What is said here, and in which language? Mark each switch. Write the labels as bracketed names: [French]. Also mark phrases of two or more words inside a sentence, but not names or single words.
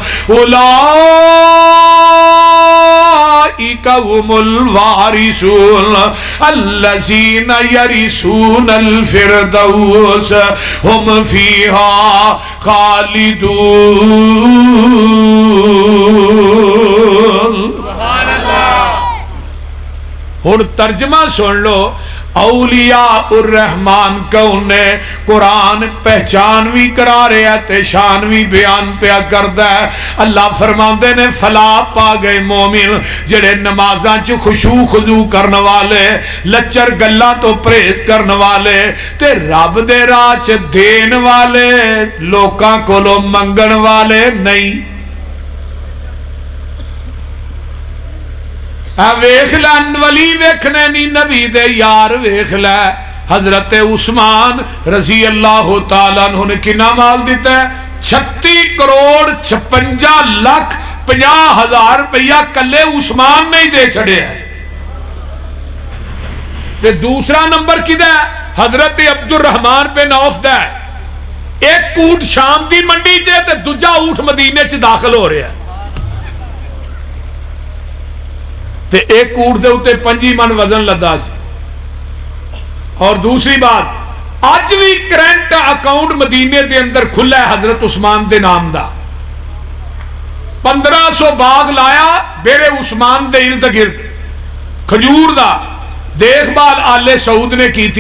[Arabic] أولئك هم الوارثون الذين يرثون الفردوس هم فيها خالدون۔ [Punjabi] ہن ترجمہ سن لو، اولیاء الرحمان کون نے؟ قرآن پہچان بھی کرا رہے ہیں تے شان بھی بیان پیا کردا ہے۔ اللہ فرماندے نے فلاح پا گئے مومن جڑے نمازاں چ خشوع خضوع کرن والے، لچر گلاں تو پرہیز کرن والے تے رب دے راہ چ دین والے، لوکاں کولوں منگن والے نہیں۔ ویکھ لے ولی ویکھنے نہیں، نبی دے یار ویکھ لے۔ حضرت عثمان رضی اللہ تعالیٰ عنہ نے کنا مال دیتا ہے؟ 36,56,50,000 روپیہ کلے عثمان نے ہی دے چھڑے ہیں۔ تے دوسرا نمبر کدھا ہے؟ حضرت عبد الرحمان بن عوف دا ہے۔ ایک اونٹ شام دی منڈی چ تے دوجا اونٹ مدینے چ داخل ہو رہا ہے تے ایک اونٹ دے اوتے 5 من وزن لدا سی۔ اور دوسری بات، اج بھی کرنٹ اکاؤنٹ مدینے دے اندر کھلا ہے حضرت عثمان دے نام دا۔ 1500 باغ لایا بیرے عثمان دے ارد گرد کھجور دا، [Urdu] دیکھ بھال آل سعود نے کی تھی۔